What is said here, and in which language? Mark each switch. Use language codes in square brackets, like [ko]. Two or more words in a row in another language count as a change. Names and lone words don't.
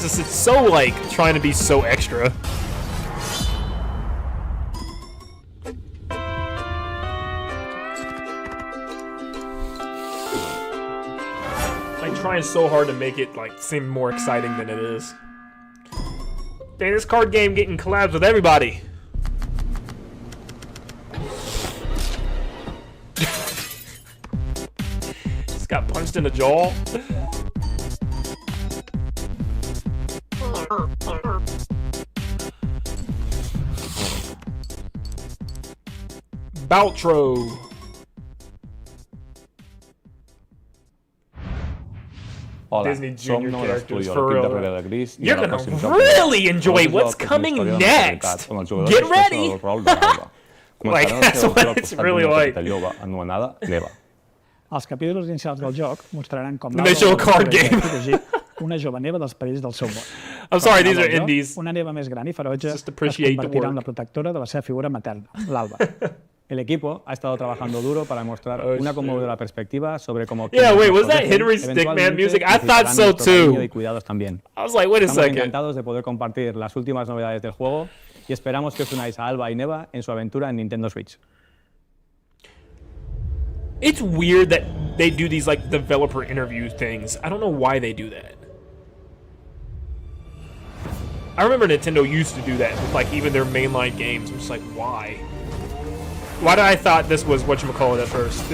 [en] It's so, like, trying to be so extra. Like, trying so hard to make it, like, seem more exciting than it is. Dang, this card game getting collabs with everybody. Just got punched in the jaw. Baltro. [ca] Hola, [en] Disney [ca] som [en] Junior [ca] nou [en] characters, [ca] l'estudi de [en] for [ca] l'equip [en] real. [ca] darrere de Gris i [en] You're [ca] en el [en] gonna [ca] pròxim joc [en] really [ca] de [en] enjoy [ca] el [en] what's [ca] joc és una [en] coming [ca] història de [en] next. [ca] realitat on el jugador [en] Get [ca] exerceix [en] ready. [ca] el rol de l'Eva. [en] Like, [ca] Començarà [en] that's [ca] la seva [en] what [ca] aventura al [en] it's [ca] costat [en] really [ca] d'una [en] like. [ca] petita lloba anomenada l'Eva. Els capítols inicials del joc mostraran com [en] They show a card game. [ca] protegir una jove neva dels perills del seu món. [en] I'm sorry, these [ca] Al [en] are [ca] joc, [en] indies. [ca] Una neva més gran i ferotge [en] Just [ca] es [en] appreciate the [ca] convertirà en la [en] work. [ca] protectora de la seva figura materna, l'Alba. [es] El equipo ha estado trabajando duro para mostrar [en] Oh, [es] una [en] shit. [es] conmovedora perspectiva sobre cómo... [en] Yeah, wait, was [es] quienes nos [en] that [es] protegen [en] Henry Stickman [es] eventualmente [en] music? I thought [es] necesitarán [en] so [es] nuestro cariño [en] too. [es] y cuidados también. [en] I was like, wait a [es] Estamos [en] second. [es] encantados de poder compartir las últimas novedades del juego y esperamos que os unáis a Alba y Neva en su aventura en Nintendo Switch. [en] It's weird that they do these like developer interview things. I don't know why they do that. I remember Nintendo used to do that with like even their mainline games. I'm just like, why? Why did I thought this was whatchamacallit at first?